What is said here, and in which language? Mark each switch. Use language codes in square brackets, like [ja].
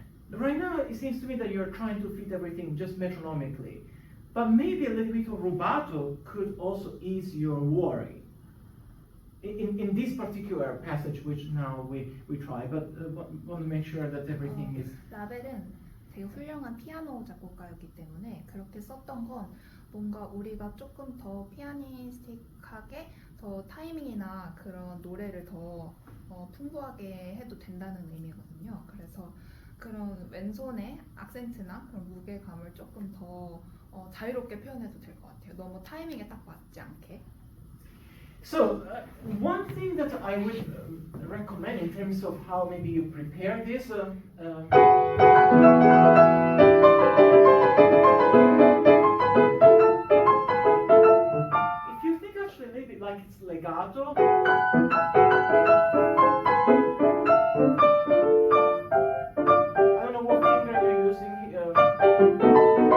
[en] Right now, it seems to me that you're trying to fit everything just metronomically, but maybe a little bit of rubato could also ease your worry. In this particular passage, which now we try, but want to make sure that everything is. [ko] 라벨은 되게 훌륭한 피아노 작곡가였기 때문에 그렇게 썼던 건 뭔가 우리가 조금 더 피아니스틱하게 더 타이밍이나 그런 노래를 더 풍부하게 해도 된다는 의미거든요. 그래서 그런 왼손의 악센트나 그런 무게감을 조금 더 자유롭게 표현해도 될 것 같아요. 너무 타이밍에 딱 맞지 않게. [en] So, one thing that I would recommend in terms of how maybe you prepare this, if you think actually a little bit like it's legato, I don't know what finger you're using here.